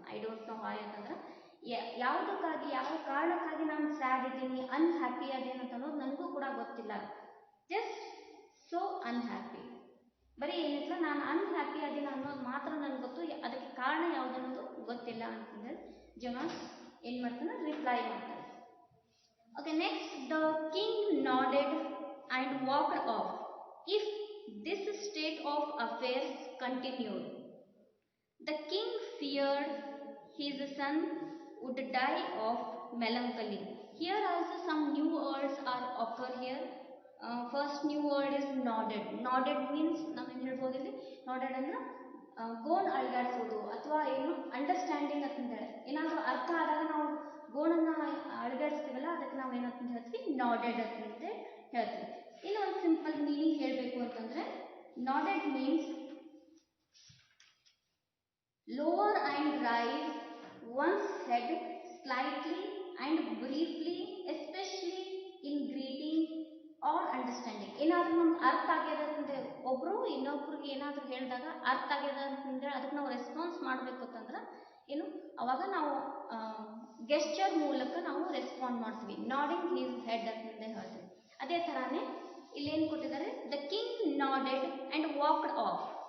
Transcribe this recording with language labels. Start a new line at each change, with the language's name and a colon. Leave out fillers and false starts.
English: I don't know why
Kannada: ಅಂತಂದ್ರೆ ಯಾವುದಕ್ಕಾಗಿ, ಯಾವ ಕಾರಣಕ್ಕಾಗಿ ನಾನು ಸ್ಯಾಡ್ ಇದ್ದೀನಿ, ಅನ್ಹ್ಯಾಪಿ ಅದೇನು ಅಂತ ಅನ್ನೋದು ನನಗೂ ಕೂಡ ಗೊತ್ತಿಲ್ಲ.
English: Just so unhappy.
Kannada: ಬರೀ ಏನಿಲ್ಲ, ನಾನು ಅನ್ಹ್ಯಾಪಿ ಅದೇನು ಅನ್ನೋದು ಮಾತ್ರ ನನಗೆ ಗೊತ್ತು, ಅದಕ್ಕೆ ಕಾರಣ ಯಾವುದು ಅನ್ನೋದು ಗೊತ್ತಿಲ್ಲ ಅಂತಂದ್ರೆ ಜೋನಾಸ್ ಏನು ಮಾಡ್ತಾನೆ, ರಿಪ್ಲೈ ಮಾಡ್ತಾನೆ.
English: Okay, next, the king nodded and walked off. If this state of affairs continued, the king feared his son would die of melancholy. Here also some new words are occur here. First new word is nodded. Nodded means
Kannada: ನಾವೇನು ಹೇಳ್ಬೋದು ಇಲ್ಲಿ, nodded ಅಂದ್ರೆ ಗೋನ್ ಅಳಗಾಡಿಸೋದು ಅಥವಾ ಏನು understanding ಅಂತಂದೇಳಿ ಏನಾದರೂ ಅರ್ಥ ಆದಾಗ ನಾವು ಗೋಣನ್ನು ಅಳಗಾಡಿಸ್ತೀವಲ್ಲ ಅದಕ್ಕೆ ನಾವು ಏನಂತ ಹೇಳ್ತೀವಿ, ನಾಡೆಡ್ ಅಂತ ಹೇಳ್ತೀವಿ. ಇನ್ನು ಒಂದು ಸಿಂಪಲ್ ಮೀನಿಂಗ್ ಹೇಳಬೇಕು ಅಂತಂದ್ರೆ
English: Nodded means lower and rise one's head slightly and briefly, especially in greeting or understanding.
Kannada: ಏನಾದರೂ ನಮ್ಗೆ ಅರ್ಥ ಆಗ್ಯದ ಅಂತಂದ್ರೆ ಒಬ್ರು ಇನ್ನೊಬ್ರಿಗೆ ಏನಾದರೂ ಹೇಳಿದಾಗ ಅರ್ಥ ಆಗ್ಯದ ಅಂತಂದ್ರೆ ಅದಕ್ಕೆ ನಾವು ರೆಸ್ಪಾನ್ಸ್ ಮಾಡಬೇಕು ಅಂತಂದ್ರೆ ಏನು ಅವಾಗ ನಾವು ಗೆಸ್ಚರ್ ಮೂಲಕ ನಾವು ರೆಸ್ಪಾಂಡ್ ಮಾಡ್ತೀವಿ,
English: nodding his head
Kannada: ಅಂತಂದೇ ಹೇಳ್ತೀವಿ. ಅದೇ ಥರಾನೇ ಇಲ್ಲೇನು ಕೊಟ್ಟಿದ್ದಾರೆ,
English: The king nodded and walked off.